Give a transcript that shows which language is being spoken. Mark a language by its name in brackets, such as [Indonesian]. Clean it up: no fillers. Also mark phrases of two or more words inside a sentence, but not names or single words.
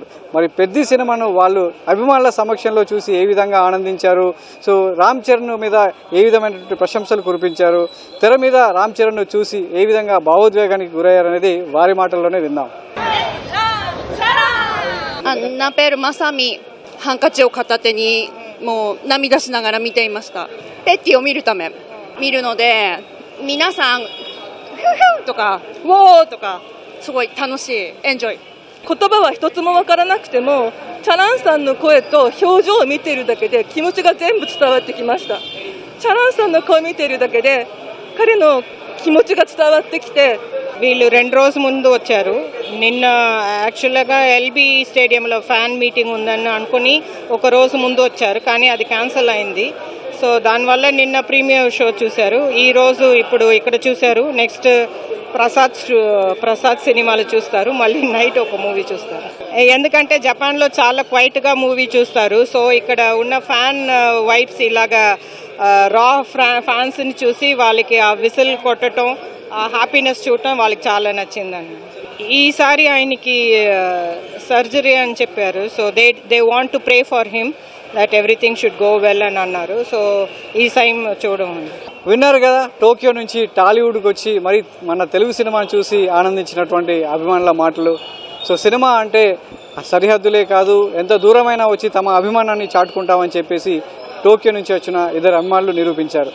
[Telugu] మరి పెద్ది సినిమాను వాళ్ళు అభిమానుల సమక్షంలో చూసి ఏ విధంగా ఆనందించారు, సో రామ్ చరణ్ మీద ఏ విధమైనటువంటి ప్రశంసలు కురిపించారు, తెర మీద రామ్ చరణ్ చూసి ఏ విధంగా భావోద్వేగానికి గురయ్యారనేది వారి మాటల్లోనే విందాం. నా పేరు మసామి. [Japanese] హంకచి を片手にもう涙しながら見ていました。ペッティを見るため見るので、皆さんフフとかウォーとかすごい楽しい、エンジョイ。言葉は一つも分からなくてもチャランさんの声と表情を見ているだけで気持ちが全部伝わってきました。チャランさんの声を見ているだけで彼の気持ちが伝わってきて、 [Telugu] వీళ్ళు 2 రోజుల ముందు వచ్చారు. నిన్న యాక్చువల్గా ఎల్బీ స్టేడియంలో [English] fan meeting [Telugu] ఉందని అనుకుని ఒక రోజు ముందు వచ్చారు, కానీ అది క్యాన్సిల్ అయింది. సో దానివల్ల నిన్న [English] premiere show [Telugu] చూశారు, ఈరోజు ఇప్పుడు ఇక్కడ చూశారు. నెక్స్ట్ ప్రసాద్ సినిమాలు చూస్తారు, మళ్ళీ నైట్ ఒక మూవీ చూస్తారు. ఎందుకంటే జపాన్లో చాలా క్వైట్గా మూవీ చూస్తారు. సో ఇక్కడ ఉన్న [English] fan vibes [Telugu] ఇలాగా రా ఫ్యాన్స్ని చూసి వాళ్ళకి ఆ విసిల్ కొట్టడం, ఆ హ్యాపీనెస్ చూడటం వాళ్ళకి చాలా నచ్చిందండి. ఈసారి ఆయనకి సర్జరీ అని చెప్పారు. [English] So they want to pray for him that everything should go well [Telugu] అని అన్నారు. సో ఈ టైం చూడడం విన్నారు కదా, టోక్యో నుంచి టాలీవుడ్కి వచ్చి మరి మన తెలుగు సినిమాను చూసి ఆనందించినటువంటి అభిమానుల మాటలు. సో సినిమా అంటే సరిహద్దులే కాదు, ఎంత దూరమైనా వచ్చి తమ అభిమానాన్ని చాటుకుంటామని చెప్పేసి టోక్యో నుంచి వచ్చిన ఇద్దరు అభిమానులు నిరూపించారు.